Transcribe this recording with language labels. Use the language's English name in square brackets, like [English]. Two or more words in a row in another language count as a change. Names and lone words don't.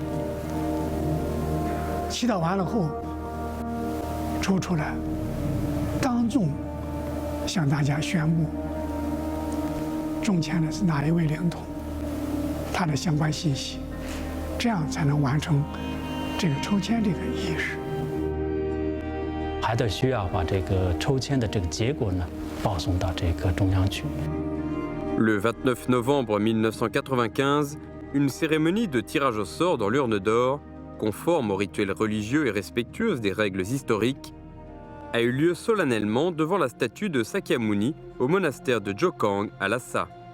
[Chinese] 祈祷完了后，抽出来，当众向大家宣布，中签的是哪一位灵通。他的相关信息，这样才能完成这个抽签这个仪式。还得需要把这个抽签的这个结果呢报送到这个中央去。 [French] Le 29 novembre 1995, une cérémonie de tirage au sort dans l'urne d'or, conforme aux rituels religieux et respectueuse des règles historiques, a eu lieu solennellement devant la statue de Sakyamuni au monastère de Jokang à Lhasa.